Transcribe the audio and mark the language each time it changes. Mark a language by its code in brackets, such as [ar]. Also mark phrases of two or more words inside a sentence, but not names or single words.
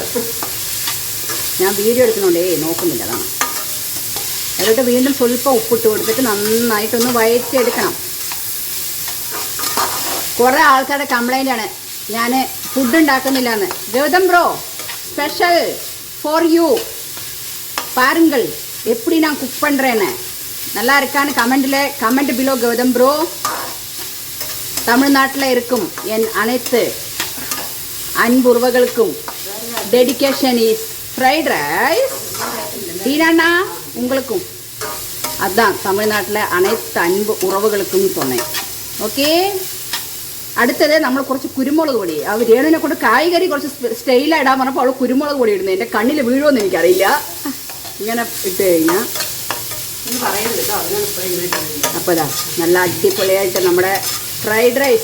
[ml] ഞാൻ വീഡിയോ എടുക്കുന്നുണ്ടേ, നോക്കുന്നില്ല, അതാണ്. അതിലോട്ട് വീണ്ടും സ്വല്പം ഉപ്പിട്ട് കൊടുത്തിട്ട് നന്നായിട്ടൊന്ന് വഴറ്റിയെടുക്കണം. കുറേ ആൾക്കാരുടെ കംപ്ലൈൻ്റ് ആണ് ഞാൻ ഫുഡ് ഉണ്ടാക്കുന്നില്ല എന്ന്. [ta] ഗൗതം ബ്രോ, [en] special for you [ta] பாருங்கள் எப்படி நான் குக் பண்ணுறேன்னு. நல்லா இருக்கான்னு [en] comment below [ta] கௌதம் ப்ரோ. தமிழ்நாட்டில் இருக்கும் என் அனைத்து அன்பு உறவுகளுக்கும் [en] dedication is fried rice. [ta] தீனாண்ணா உங்களுக்கும். அதுதான் தமிழ்நாட்டில் அனைத்து அன்பு உறவுகளுக்கும் சொன்னேன். [ml] ഓക്കെ. അടുത്തത് നമ്മൾ കുറച്ച് കുരുമുളക് പൊടി. ആ രേണുവിനെ കൊണ്ട് കായ്കറി കുറച്ച് സ്റ്റൈലായി ഇടാൻ പറഞ്ഞപ്പോൾ അവൾ കുരുമുളക് പൊടി ഇടുന്നത്. എൻ്റെ കണ്ണിൽ വീഴുമെന്ന് എനിക്കറിയില്ല. ഇങ്ങനെ ഇട്ട് കഴിഞ്ഞാൽ അപ്പോൾ ഇതാ നല്ല അടിപൊളിയായിട്ട് നമ്മുടെ [en] fried rice.